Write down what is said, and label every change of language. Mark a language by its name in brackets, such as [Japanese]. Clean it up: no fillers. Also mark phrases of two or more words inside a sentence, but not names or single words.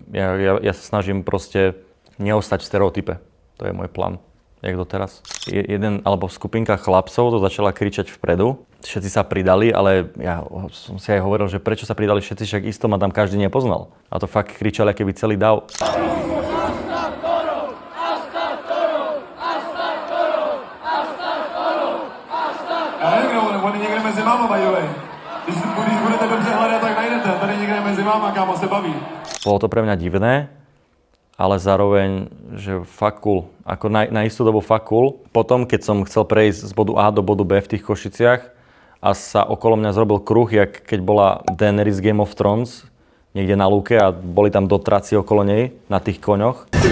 [Slovak] Ja sa snažím proste neostať v stereotype. To je môj plán. Jak doteraz. Jeden alebo skupinka chlapcov to začala kričať vpredu. Všetci sa pridali, ale ja som si aj hovoril, že prečo sa pridali všetci, však isto ma tam každý nepoznal. A to fakt kričali, keby celý dáv. [Czech] Já nevím, on je někde mezi váma, [English] by the way. [Czech] Když budete dobře hledat, tak najdete. Tady někde mezi váma, kámo, se baví. [Slovak] Bolo to pre mňa divné, ale zároveň, že fakt cool. Ako na istú dobu fakt cool. Potom, keď som chcel prejsť z bodu A do bodu B v tých Košiciach a sa okolo mňa zrobil kruh, jak keď bola Daenerys Game of Thrones, niekde na lúke a boli tam dotraci okolo nej na tých koňoch.